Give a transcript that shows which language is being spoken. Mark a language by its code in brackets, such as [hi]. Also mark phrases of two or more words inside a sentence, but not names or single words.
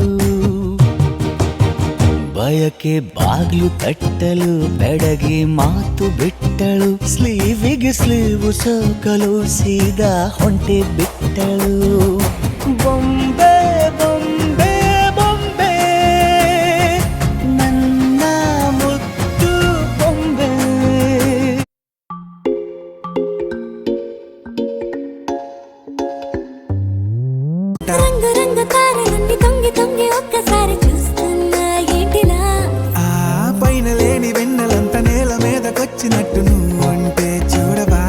[kn] ಬಯಕೆ ಬಾಗ್ಲು ತಟ್ಟಲು ಬೆಡಗಿ ಮಾತು ಬಿಟ್ಟಳು, ಸ್ಲೀವಿಗೆ ಸ್ಲೀವು ಸೋಕಲು ಸೀದಾ ಹೊಂಟೆ ಬಿಟ್ಟಳು, ಬೊಂಬೆ ಬೊಂಬೆ ಬೊಂಬೆ ನನ್ನ ಮುದ್ದು ಬೊಂಬೆ. [te] రంగు రంగు తారలన్నీ తొంగి తొంగి ఒక్కసారి చూస్తున్నా ఏంటిలా, ఆ పైన లేని వెన్నెలంత నేల మీదకొచ్చినట్టు నువ్వు అంటే చూడవా,